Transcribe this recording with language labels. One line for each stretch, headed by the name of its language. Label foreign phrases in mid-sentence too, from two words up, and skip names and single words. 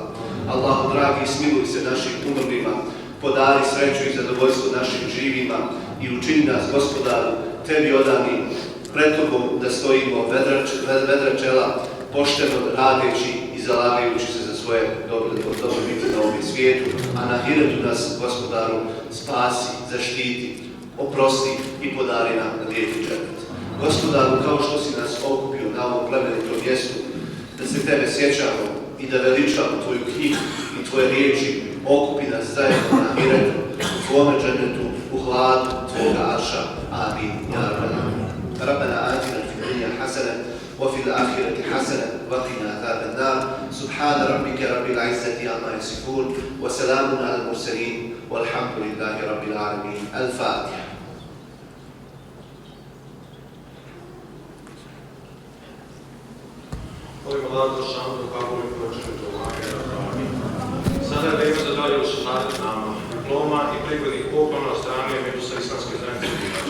Bosnian: Allahu dragi, smiluj se našim umrlima, podari sreću i zadovoljstvo našim živima i učini nas, Gospodaru, tebi odani, pred tobom da stojimo vedra čela, pošteno radeći i zalagajući se za svoje dobrobiti na ovom svijetu, a na ahiretu nas, Gospodaru, spasi, zaštiti, oprosti i podari nam lijepi džennet. Gospodaru, kao što si nas okupio na ovom plemenitom mjestu, da se tebe sjećamo i da veličamo tvoju knjigu i tvoje riječi, okupi nas zajedno na ahiretu, u tvome džennetu, u hladu tvoga arša.
Arabic: آمين يا ربي. ربنا آتنا في الدنيا حسنة وفي الآخرة حسنة وقنا عذاب النار سبحان ربك رب العزة عما يصفون وسلام على المرسلين والحمد لله رب العالمين. الفاتحة.
Bosnian: Sada je vrijeme za dalje usvajanje nama diploma i prigodnih poklona od strane Međusa islamske zajednice Birač.